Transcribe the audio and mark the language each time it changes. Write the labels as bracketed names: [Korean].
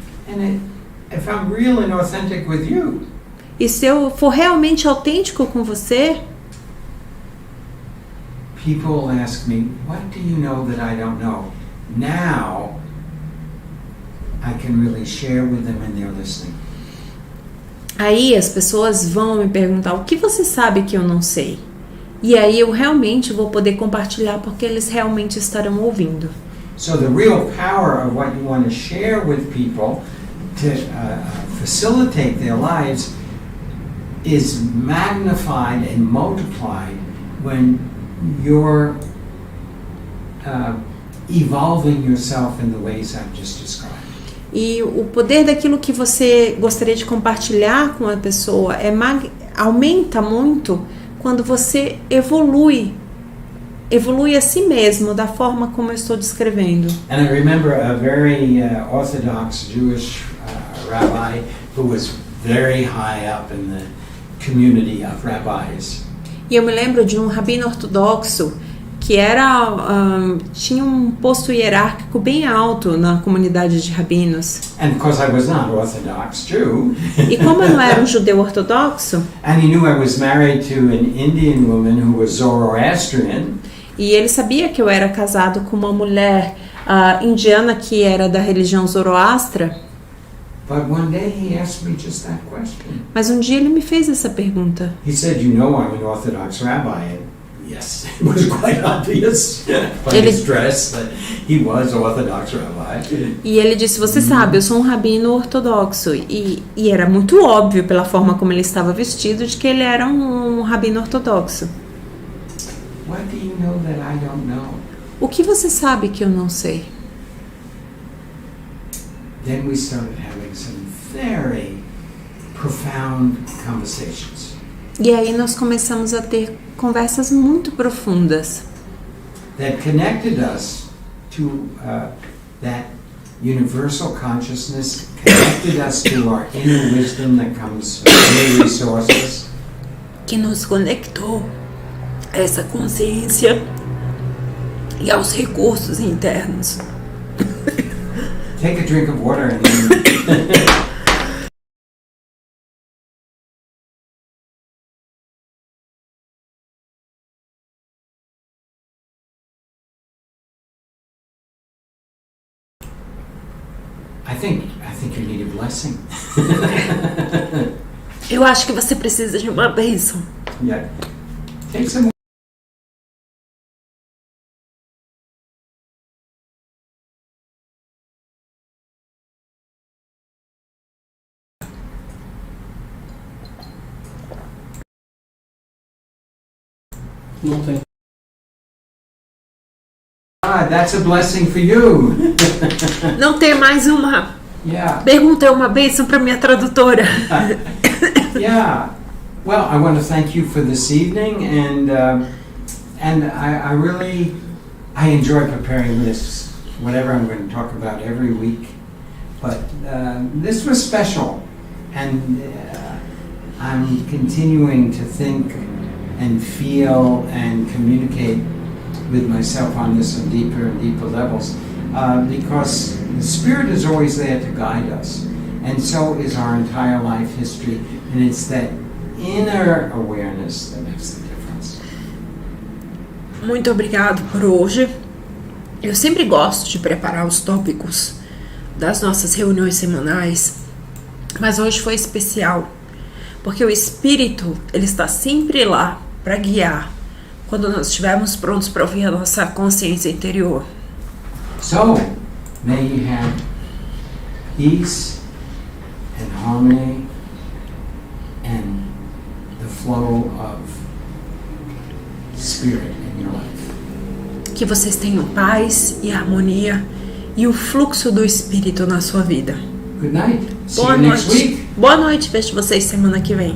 [English] And if I'm real and authentic with you, [Portuguese] E se eu for realmente autêntico com você, [English] people ask me, what do you know that I don't know? Now, I can really share with them and they're listening. [Portuguese] aí as pessoas vão me perguntar o que você sabe que eu não sei. E aí eu realmente vou poder compartilhar porque eles realmente estarão ouvindo. [English] So the real power of what you want to share with people to facilitate their lives is magnified and multiplied when you're evolving yourself in the ways I've just described. [Portuguese] E o poder daquilo que você gostaria de compartilhar com a pessoa aumenta muito quando você evolui a si mesmo da forma como eu estou descrevendo. [English] And I remember a very orthodox Jewish rabbi who was very high up in the community of rabbis. [Portuguese] E eu me lembro de um rabino ortodoxo que tinha um posto hierárquico bem alto na comunidade de rabinos. [English] And of course I was not Orthodox Jew. [Portuguese] E como eu não era um judeu ortodoxo, [English] And he knew I was married to an Indian woman who was Zoroastrian. [Portuguese] e ele sabia que eu era casado com uma mulher indiana que era da religião Zoroastra, [English] But one day he asked me just that question. [Portuguese] mas um dia ele me fez essa pergunta. [English] He said, you know I'm an Orthodox rabbi. And yes, it was quite obvious by his dress that he was Orthodox rabbi. [Portuguese] E ele disse, você sabe, eu sou um rabino ortodoxo. E era muito óbvio pela forma como ele estava vestido de que ele era um rabino ortodoxo. [English] What do you know that I don't know? [Portuguese] O que você sabe que eu não sei? [English] Then we started having some very profound conversations. [Portuguese] E aí nós começamos a ter conversas muito profundas [English] That connected us to that universal consciousness, connected us to our inner wisdom that comes from inner resources. [Portuguese] que nos conectou a essa consciência e aos recursos internos. [English] Take a drink of water and then I think you need a blessing. [Portuguese] Eu acho que você precisa de uma bênção. [English] Yeah. Take some. [Portuguese] Não tem. [English] That's a blessing for you. [Portuguese] Não tem mais uma [English] Yeah. [Portuguese] pergunta, é uma bênção para minha tradutora. [English] Yeah. Well, I want to thank you for this evening, and I really enjoy preparing this, whatever I'm going to talk about every week. But this was special, and I'm continuing to think and feel and communicate with myself on this on deeper and deeper levels, because the Spirit is always there to guide us, and so is our entire life history, and it's that inner awareness that makes the difference. [Portuguese] Muito obrigado por hoje. Eu sempre gosto de preparar os tópicos das nossas reuniões semanais, mas hoje foi especial, porque o Espírito, ele está sempre lá para guiar quando nós estivermos prontos para ouvir a nossa consciência interior. [English] So, may you have peace and harmony and the flow of spirit in your life. [Portuguese] Que vocês tenham paz e harmonia e o fluxo do Espírito na sua vida. [English] Good night. See [Portuguese] Boa [English] you next [Portuguese] noite. [English] week. [Portuguese] Boa noite. Vejo vocês semana que vem.